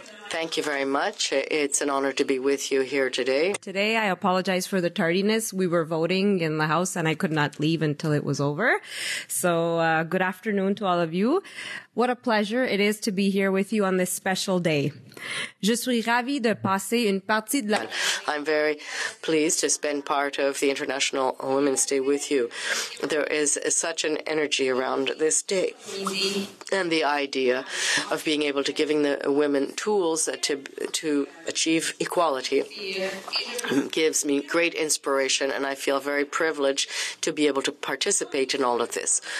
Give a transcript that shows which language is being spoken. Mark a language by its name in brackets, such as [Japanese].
[English] Thank you very much. It's an honor to be with you here today. Today, I apologize for the tardiness. We were voting in the House and I could not leave until it was over. So, good afternoon to all of you. What a pleasure it is to be here with you on this special day. [French] Je suis ravie de passer une partie de la... [English] I'm very pleased to spend part of the International Women's Day with you. There is such an energy around this day. And the idea of being able to giving the women tools to achieve equality gives me great inspiration, and I feel very privileged to be able to participate in all of this.